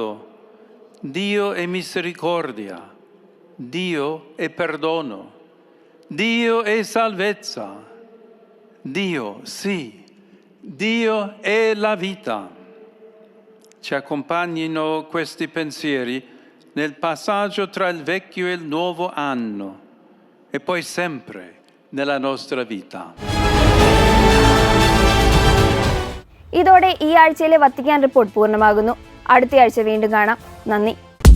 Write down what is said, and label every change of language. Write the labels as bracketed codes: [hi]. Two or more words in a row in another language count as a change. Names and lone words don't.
[it] Dio è misericordia, Dio è perdono, Dio è salvezza, Dio, sì, Dio è la vita. Ci accompagnino questi pensieri nel passaggio tra il vecchio e il nuovo anno e poi sempre nella nostra vita. [ml] ഇതോടെ ഈ ആഴ്ചയിലെ വത്തിക്കാൻ റിപ്പോർട്ട് പൂർണ്ണമാകുന്നു. അടുത്ത ആഴ്ച വീണ്ടും കാണാം. നന്ദി.